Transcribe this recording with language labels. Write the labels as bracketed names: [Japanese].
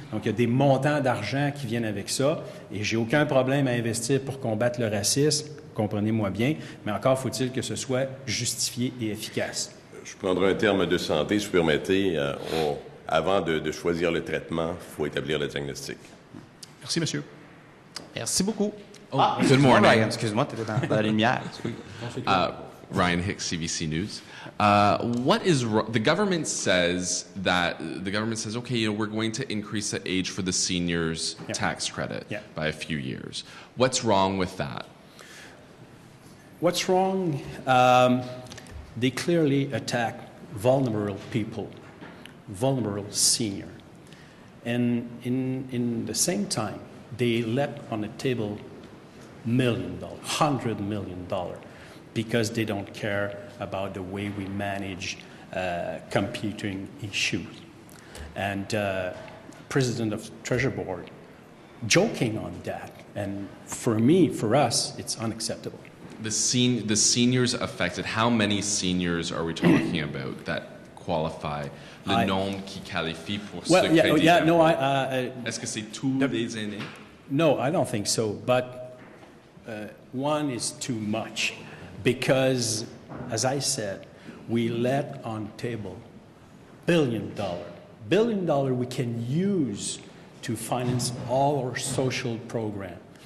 [French] Donc, il y a des montants d'argent qui viennent avec ça. Et j'ai aucun problème à investir pour combattre le racisme, comprenez-moi bien, mais encore faut-il que ce soit justifié et efficace. Je prendrai un terme de santé, si vous permettez. Avant de choisir le traitement, il faut établir le diagnostic. Merci, monsieur. Merci beaucoup. [English] Good morning. [French] Ryan, excuse-moi, tu étais dans la lumière. [English] Ryan Hicks, CBC News. The government says okay, we're going to increase the age for the seniors tax credit by a few years. What's wrong with that? What's wrong? They clearly attack vulnerable people, vulnerable senior, and in the same time, they left on the table $1 million, $100 million, because they don't care about the way we manage computing issues. And President of Treasury Board joking on that. And for me, for us, it's unacceptable. The seniors affected, how many seniors are we talking about that qualify? [French] Le nombre qui qualifie pour ce crédit d'impôt? Est-ce que c'est tous les aînés? [English] No, I don't think so. But one is too much because, as I said, we let on table $1 billion we can use to finance all our social program.